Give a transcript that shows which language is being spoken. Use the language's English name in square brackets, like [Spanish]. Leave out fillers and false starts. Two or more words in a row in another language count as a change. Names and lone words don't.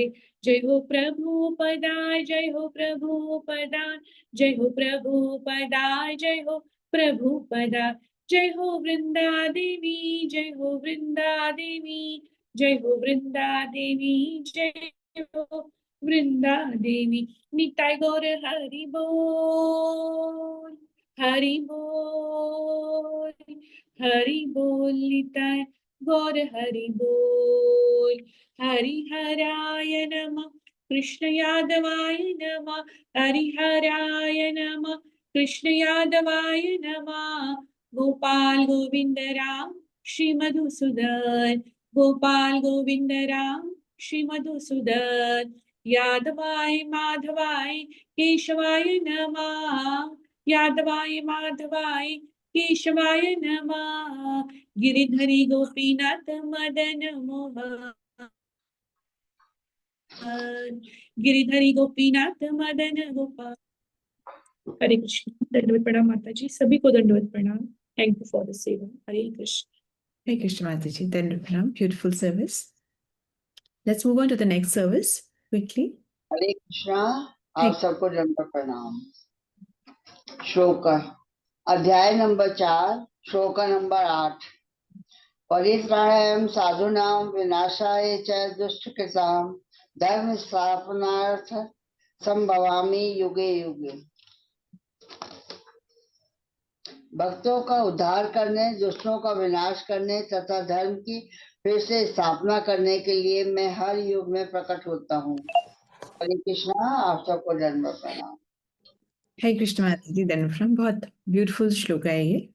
[Hindi] जय हो प्रभुपदाय जय हो प्रभुपदाय जय हो प्रभुपदाय जय हो प्रभुपदाय। जय हो वृंदा देवी जय हो वृंदा देवी जय हो वृंदा देवी जय हो वृंदा देवी। निताय गौर हरि बोल हरि बोल हरि बोल। निताय गौर हरि बोल। [Sanskrit] हरिहराय नमः कृष्ण यादवाय नमः हरिहराय नमः कृष्ण यादवाय नमः। [Hindi] गोपाल गोविंद राम श्री मधुसूदन गोपाल गोविंद राम श्री मधुसूदन। [Sanskrit] यादवाय माधवाय केशवाय नमः यादवाय माधवाय केशवाय नमः। [Hindi] गिरिधरी गोपीनाथ मदन मोहन गिरिधरी गोपीनाथ मदन गोपाल। हरे कृष्ण। दंडवत प्रणाम माता जी, सभी को दंडवत प्रणाम। [English] Thank you for the सेवा। हरे कृष्ण। [Hindi] Hare Krishna Mataji, dंडवत प्रणाम. [English] Beautiful service. Let's move on to the next service quickly. [Hindi] हरे कृष्णा। आप सबको दंडवत प्रणाम। श्लोक अध्याय नंबर 4 श्लोक नंबर 8। [Sanskrit] परित्राणाय साधूनां विनाशाय च दुष्टकृतां धर्म स्थापनार्थ संभवामि युगे युगे। [Hindi] भक्तों का उद्धार करने, दुष्टों का विनाश करने तथा धर्म की फिर से स्थापना करने के लिए मैं हर युग में प्रकट होता हूँ। हरे कृष्णा। आप सबको दंडवत प्रणाम। हरे कृष्ण माता जी, धन्यवाद। बहुत ब्यूटीफुल श्लोक है ये।